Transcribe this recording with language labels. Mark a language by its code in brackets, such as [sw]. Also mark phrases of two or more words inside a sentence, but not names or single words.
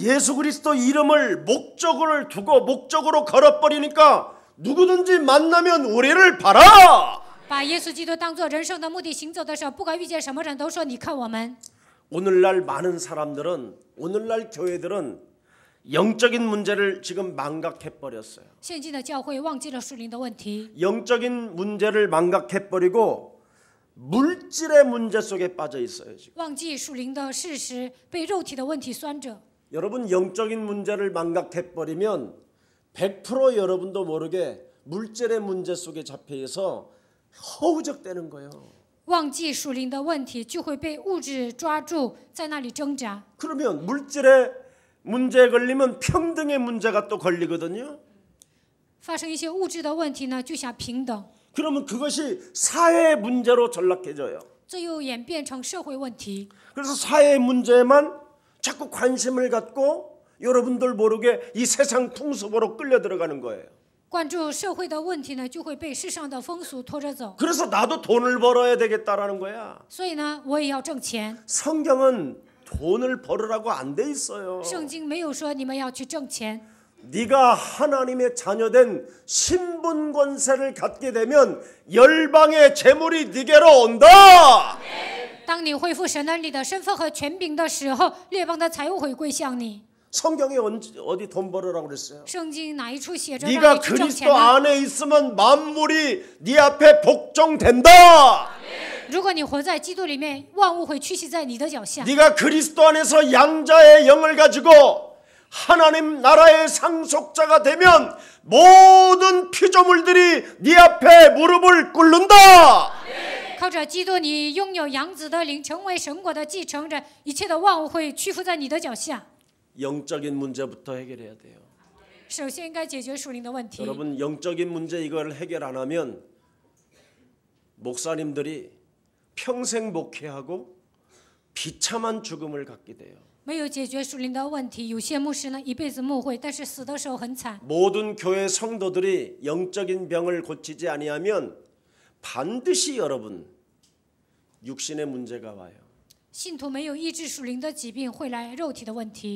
[ko] 예수 그리스도 이름을 목적을 두고 목적으로 걸어버리니까 누구든지 만나면 우리를 봐라. [zh] 把耶稣基督当作人生的目的行走的时候，不管遇见什么人都说：“你看我们。” [ko] 오늘날 많은 사람들은 오늘날 교회들은 영적인 문제를 지금 망각해 버렸어요. [zh] 现今的教会忘记了属灵的问题， [ko] 영적인 문제를 망각해 버리고 물질의 문제 속에 빠져 있어요. 지금. [zh] 忘记属灵的事实，被肉体的问题拴着。 [ko] 여러분 영적인 문제를 망각해 버리면 100% 여러분도 모르게 물질의 문제 속에 잡혀 있어 허우적대는 거예요. [zh] 忘记属灵的问题，就会被物质抓住，在那里挣扎。 [ko] 그러면 물질의 문제에 걸리면 평등의 문제가 또 걸리거든요. [zh] 发生一些物质的问题呢，就想平等， [ko] 그러면 그것이 사회 문제로 전락해져요. [zh] 这又演变成社会问题。 [ko] 그래서 사회 문제에만 자꾸 관심을 갖고 여러분들 모르게 이 세상 풍습으로 끌려 들어가는 거예요. [zh] 关注社会的问题呢，就会被世上的风俗拖着走。 [ko] 그래서 나도 돈을 벌어야 되겠다라는 거야. [zh] 所以呢，我也要挣钱。 [ko] 성경은 돈을 벌으라고 안 돼 있어요. [zh] 圣经没有说你们要去挣钱。 [ko] 네가 하나님의 자녀된 신분 권세를 갖게 되면 열방의 재물이 네게로 온다. [zh] 当你恢复神能力的身份和权柄的时候，列邦的财物会归向你。 [ko] 성경에 어디 돈 벌으라고 그랬어요? [zh] 圣经哪一处写着让 [ko] 네가 [zh] 你去挣钱 [ko] 그리스도 [zh] 呢？ [ko] 안에 있으면 만물이 네 앞에 복종된다. [zh] 如果你活在基督里面，万物会屈膝在你的脚下。 [ko] 네가 그리스도 안에서 양자의 영을 가지고 하나님 나라의 상속자가 되면 모든 피조물들이 네 앞에 무릎을 꿇는다. [zh] 靠着基督，你拥有养子的灵，成为神国的继承人，一切的万物会屈服在你的脚下。 [ko] 영적인 문제부터 해결해야 돼요. [zh] 首先应该解决属灵的问题。 [ko] 여러분 영적인 문제 이걸 해결 안 하면 목사님들이 평생 목회하고 비참한 죽음을 갖게 돼요. [zh] 没有解决属灵的问题，有些牧师呢一辈子牧会，但是死的时候很惨。 [ko] 모든 교회 성도들이 영적인 병을 고치지 아니하면 반드시 여러분 육신의 문제가 와요. [zh] 信徒没有医治属灵的疾病，会来肉体的问题。